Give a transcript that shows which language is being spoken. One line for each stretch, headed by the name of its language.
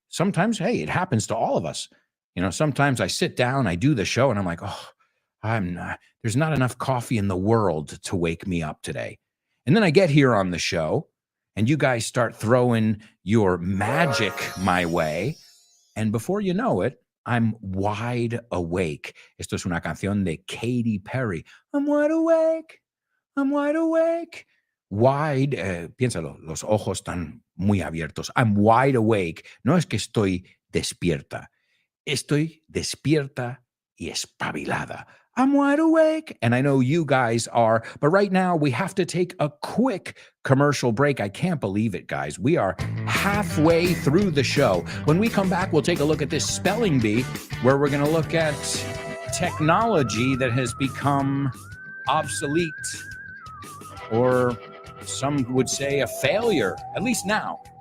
English: Sometimes, hey, it happens to all of us. Sometimes I sit down, I do the show, and I'm like, oh, there's not enough coffee in the world to wake me up today. And then I get here on the show, and you guys start throwing your magic my way. And before you know it, I'm wide awake.
Spanish: Esto es una canción de Katy Perry.
English: I'm wide awake. I'm wide awake.
Spanish: Wide, piénsalo, los ojos están muy abiertos.
English: I'm wide awake.
Spanish: No es que estoy despierta. Estoy despierta y espabilada.
English: I'm wide awake. And I know you guys are. But right now, we have to take a quick commercial break. I can't believe it, guys. We are halfway through the show. When we come back, we'll take a look at this spelling bee, where we're going to look at technology that has become obsolete, or some would say a failure, at least now.